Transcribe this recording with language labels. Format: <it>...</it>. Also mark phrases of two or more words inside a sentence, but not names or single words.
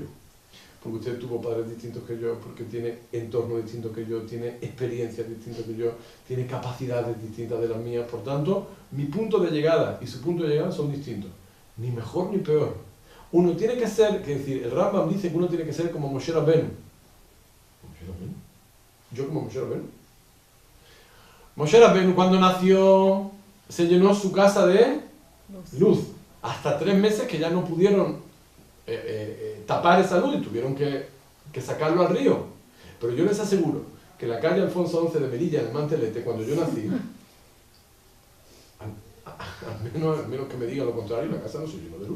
<es>Porque usted tuvo padres distintos que yo, porque tiene entorno distinto que yo, tiene experiencias distintas que yo, tiene capacidades distintas de las mías. Por tanto, mi punto de llegada y su punto de llegada son distintos. Ni mejor ni peor. Uno tiene que ser, es decir, el Rambam dice que uno tiene que ser como Moshe Rabbeinu. ¿Moshe Rabbeinu? ¿Yo como Moshe Rabbeinu? Moshe Rabbeinu cuando nació se llenó su casa de luz. Hasta 3 meses que ya no pudieron tapar esa luz y tuvieron que sacarlo al río. Pero yo les aseguro que la calle Alfonso XI de Melilla, en el Mantelete, cuando yo nací, al menos que me diga lo contrario, la casa no se llenó de luz.</es>